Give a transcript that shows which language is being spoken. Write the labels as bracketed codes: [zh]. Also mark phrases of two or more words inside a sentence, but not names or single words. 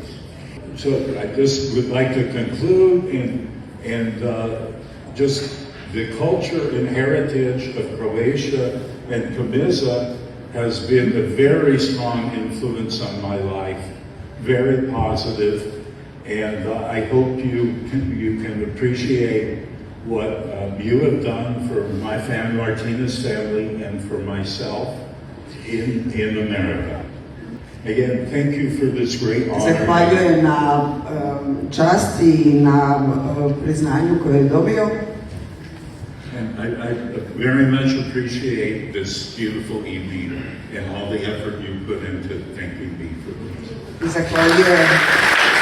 [en] So I just would like to conclude and just the culture and heritage of Croatia and Komiža has been a very strong influence on my life, very positive, and I hope you can appreciate what you have done for my family, Martinez family, and for myself in America. Again, thank you for this great honor. [hr] Zahvaljujem na časti i na priznanju koje je dobio. [en] And I very much appreciate this beautiful evening and all the effort you put into thanking me for this. [hr] I zahvaljujem